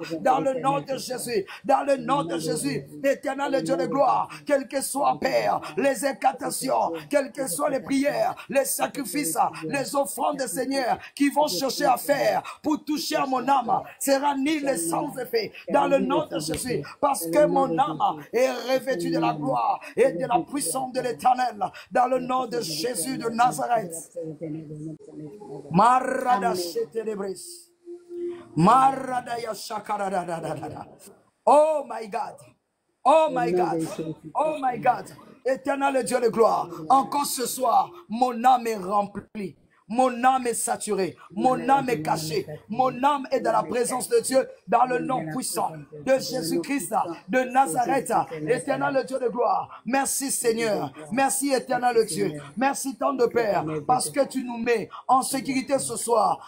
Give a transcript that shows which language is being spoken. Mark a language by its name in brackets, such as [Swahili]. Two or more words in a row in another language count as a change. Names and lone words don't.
[French] dans le nom de Jésus, dans le nom de Jésus, éternel Dieu de gloire, quel que soit, Père, les incantations, quelles que soient les prières, les sacrifices, les offrandes, Seigneur, qui vont chercher à faire pour toucher à mon âme, sera nul et sans effet, dans le nom de Jésus, parce que mon âme est revêtue de la gloire et de la puissance de l'Éternel, dans le nom de Jésus de Nazareth. Marada shetelebris. Marada yashakarada. [English] Oh my God. Oh my God. Oh my God. [French] Éternel Dieu de gloire, encore ce soir, mon âme est remplie. Mon âme est saturée, mon âme est cachée, mon âme est dans la présence de Dieu, dans le nom puissant de Jésus-Christ de Nazareth. Éternel Dieu de gloire, merci Seigneur, merci éternel Dieu, merci tant de Père, parce que tu nous mets en sécurité ce soir.